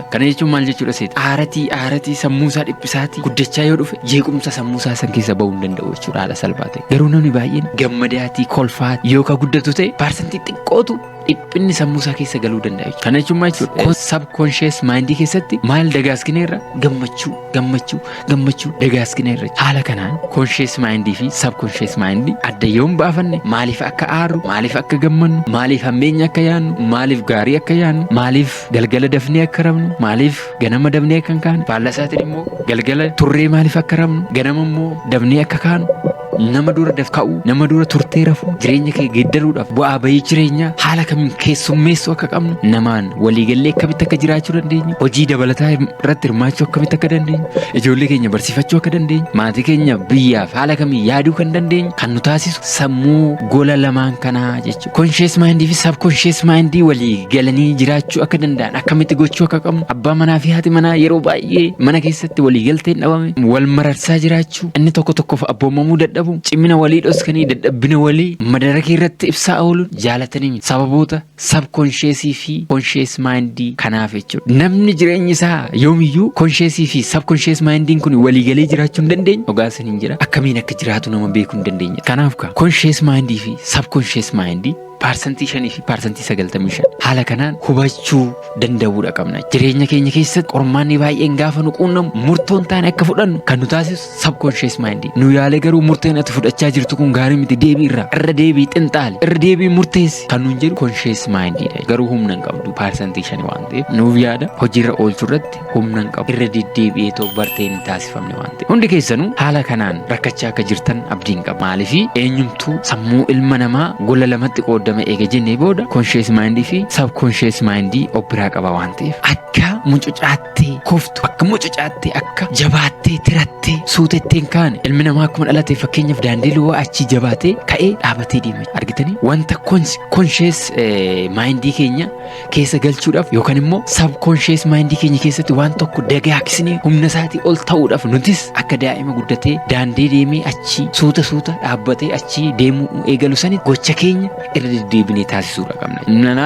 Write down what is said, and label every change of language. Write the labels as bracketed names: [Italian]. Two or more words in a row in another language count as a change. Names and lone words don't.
[Oromo] Kana jechuun maal jechuudha seeti? Aaratii sammuusaa dhiphisaatii guddachaa yoo dhufe jeequmsa sammuusaa san keessa bahuu hin danda'u jechuudha haala salphaa ta'e. Garuu namni baay'een gammadaatii kolfaatii yoo ka guddatu ta'e parsantii xiqqootu dhiphinni sammuusaa keessa galuu danda'a. Kana jechuun maal jechuudha? [English] Subconscious mind [Oromo] keessatti maal dagaaskineerra gammachuu dagaaskineerra. Haala kanaan [English] conscious mind [Oromo] fi [English] subconscious mind [Oromo] adda yoon baafanne maaliif akka aaru maaliif akka gammannu maaliif hammeenya akka yaannu maaliif gaarii akka yaannu maaliif galgala dafnee akka rabnu maaliif ganama dafnee akka kaanu faallaa isaatiin immoo galgala turree maaliif akka rabnu ganama immoo dafnee akka kaanu nama dura ka'uu nama dura turtee rafuu jireenya kee geeddaruudhaaf bu'aa bahii jireenyaa haala kamiin keessummeessuu akka qabnu namaan waliigallee akkamitti akka jiraachuu dandeenyu hojii dabalataa irratti hirmaachuu akkamitti akka dandeenyu ijoollee keenya barsiifachuu akka dandeenyu maatii keenya biyyaaf haala kamiin yaaduu kan dandeenyu kan nu taasisu sammuu gola lamaan kanaa jechuudha. [English] Conscious mind [Oromo] fi [English] subconscious mind [Oromo] walii galanii jiraachuu akka danda'an akkamitti gochuu akka qabnu abbaa manaa fi haati manaa yeroo baay'ee mana keessatti waliigalteen dhabame wal mararsaa jiraachuu inni tokkoof abboomamuu dadhabu cimina walii dhoskanii dadhabbina walii madaraka irratti ibsaa ooluun jaalatanii sababoota subconscious fi [English] conscious mind [Oromo] kanaaf jechuudha. Namni jireenya isaa yoomiyyuu conscious fi [English] subconscious mind [Oromo] kun waliigalee jiraachuu hin dandeenye ogaasan hin jira akkamiin akka jiraatu nama beekuu hin dandeenye. Kanaaf [English] conscious mind [Oromo] fi [English] subconscious mind [Oromo] parsantii 5 fi parsantii 95 haala kanaan hubachuu danda'uudha qabna. Jireenya keenya keessatti qormaanni baay'een gaafa nu quunnamu murtoon taane akka fudhannu kan nu taasisu [English] subconscious mind. [Oromo] Nu yaalee garuu murteen ati fudhachaa jirtu kun gaarii miti deebii irra deebii xinxaali irra deebii murteessi kan nuun jedhu [English] conscious mind [Oromo] dha. Garuu humna hin qabdu parsantii 5 waan ta'eef nuuf yaada hojiirra oolchuu irratti humna hin qabu irra deddeebi'ee ta'u barteen hin taasifamne waan ta'eef hundi keessanuu haala kanaan rakkachaa akka jirtan abdiin qaba. Maaliif eenyumtuu sammuu ilma namaa gola lamatti qoodame eega jennee booda [English] conscious mind [Oromo] fi [English] subconscious mind [Oromo] of biraa qaba waan ta'eef akka mucucaattee kuftu akka mucucaattee akka jabaattee tirattee suutetteen kaane ilmi namaa akkuma dhalate fakkeenyaaf daandii luwaa achi jabaatee ka'ee dhaabatee deeme argitanii wanta [English] conscious mindii [Oromo] keenya keessa galchuudhaaf yookaan immoo [English] subconscious mindii [Oromo] keenya keessatti waan tokko dagaagsine humna isaatii ol ta'uudhaaf nutis akka daa'ima guddatee daandii deemee achi suuta dhaabbatee achi deemuu eegalu sanitti gocha keenya irra deddeebinee taasisuudha qabna.